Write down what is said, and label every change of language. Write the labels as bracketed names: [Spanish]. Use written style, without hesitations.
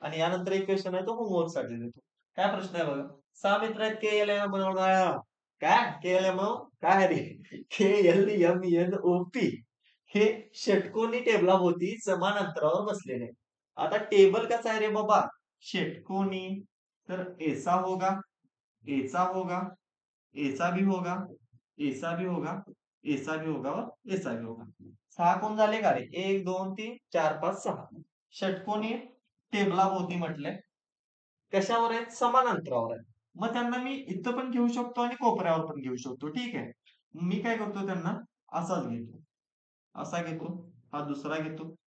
[Marathi] आणि यानंतर एक क्वेश्चन आहे तो होमवर्क साठी देतो. काय प्रश्न आहे बघा. 6 मित्र आहेत के एल एम बनवणाऱ्या. काय के एल एम काय रे, के L M N O P हे षटकोनी टेबलाभोवती समान अंतरावर बसलेले आहेत. आता टेबल कसा आहे रे बाबा, षटकोनी. [Hindi] तर ऐसा होगा, ऐसा होगा, ऐसा भी होगा, ऐसा भी होगा, ऐसा भी होगा और ऐसा भी होगा. [Marathi] 6 कोण झाले का रे, 1 2 3 4 5 6 षटकोनी टेबलाभोवती म्हटलंय. कशावर आहेत, समान अंतरावर आहे. मग त्यांना मी इथं पण घेऊ शकतो आणि कोपऱ्यावर पण घेऊ शकतो. ठीक आहे. मी काय करतो, त्यांना असाच घेतो, असा घेतो, हा दुसरा घेतो.